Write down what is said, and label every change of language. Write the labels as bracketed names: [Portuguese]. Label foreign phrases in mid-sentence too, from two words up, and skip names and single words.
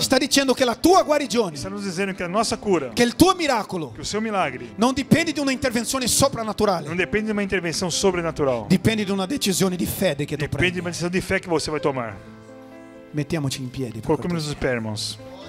[Italian] sta dicendo che la tua guarigione, [Portuguese] está nos dizendo que a nossa cura, [Italian] che il tuo miracolo [Portuguese] que o seu milagre, [Italian] non dipende di una intervenzione [Portuguese] não [Italian] soprannaturale, [Portuguese] depende de uma intervenção sobrenatural. [Italian] dipende di una decisione di fede che tu [Portuguese] Depende de [Italian] prendi. [Portuguese] uma decisão de fé que você vai tomar. [Italian] Mettiamoci in piedi. per [Portuguese] Colocamos [Italian] cortesia. [Portuguese] nos pés, irmãos.